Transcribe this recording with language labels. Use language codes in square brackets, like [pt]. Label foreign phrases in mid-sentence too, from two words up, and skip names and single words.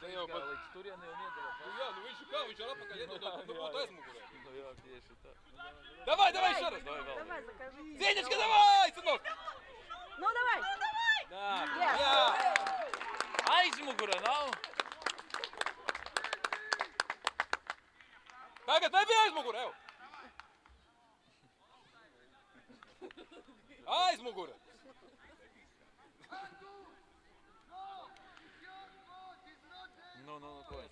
[lv] Te jau aizgāja pat- līdz turieni un iedeva. Nu jā, nu viņš kā, viņš ar atpakaļ iedod, nu būtu aizmugurē. Nu jā, tieši tā. [ru] Давай, Шарас! [lv] Давай vēl. [ru] Давай, закажи. Зенечка, давай, сынок! Ну, давай. Да, [en] Yes. [lv] jā! Aizmugura nav. Tagad nebija aizmugure, ev! Aizmugure! Nu, ko viņš?